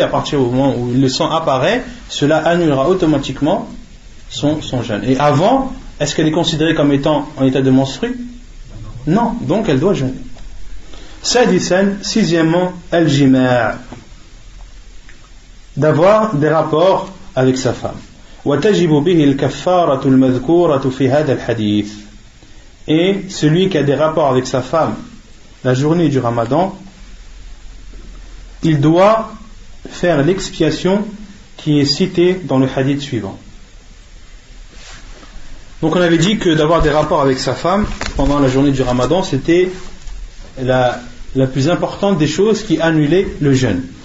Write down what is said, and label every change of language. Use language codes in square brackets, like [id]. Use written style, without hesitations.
[fr] À partir du moment où le sang apparaît, cela annulera automatiquement son jeûne. Et avant, est-ce qu'elle est considérée comme étant en état de menstrue? Non, donc elle doit jeûner. Sixièmement, al-jima', d'avoir des rapports avec sa femme. [ar] وتجب به الكفارة المذكورة في هذا الحديث. [fr] Et celui qui a des rapports avec sa femme la journée du Ramadan, il doit faire l'expiation qui est citée dans le hadith suivant. Donc on avait dit que d'avoir des rapports avec sa femme pendant la journée du Ramadan, c'était la plus importante des choses qui annulait le jeûne.